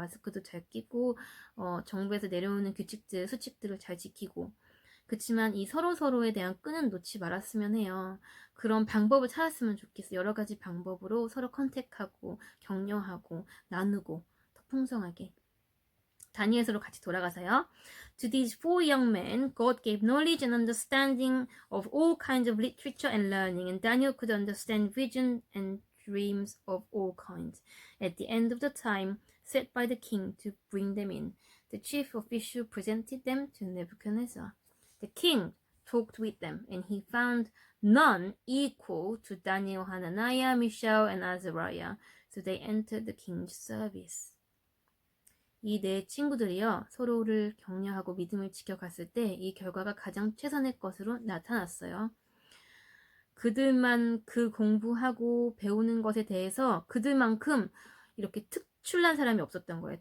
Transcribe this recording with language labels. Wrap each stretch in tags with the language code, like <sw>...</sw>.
<ko>마스크도 잘 끼고 정부에서 내려오는 규칙들, 수칙들을 잘 지키고. 그렇지만 이 서로서로에 대한 끈은 놓지 말았으면 해요. 그런 방법을 찾았으면 좋겠어요. 여러 가지 방법으로 서로 컨택하고 격려하고 나누고 더 풍성하게. 다니엘서로 같이 돌아가서요.</ko> <en>To these four young men, God gave knowledge and understanding of all kinds of literature and learning, and Daniel could understand vision and dreams of all kinds. At the end of the time set by the king to bring them in, the chief official presented them to Nebuchadnezzar. The king talked with them, and he found none equal to Daniel, Hananiah, Mishael, and Azariah. So they entered the king's service.</en> <ko>이 네 친구들이요, 서로를 격려하고 믿음을 지켜갔을 때 이 결과가 가장 최선의 것으로 나타났어요. 그들만 그 공부하고 배우는 것에 대해서 그들만큼 이렇게 특출난 사람이 없었던 거예요.</ko>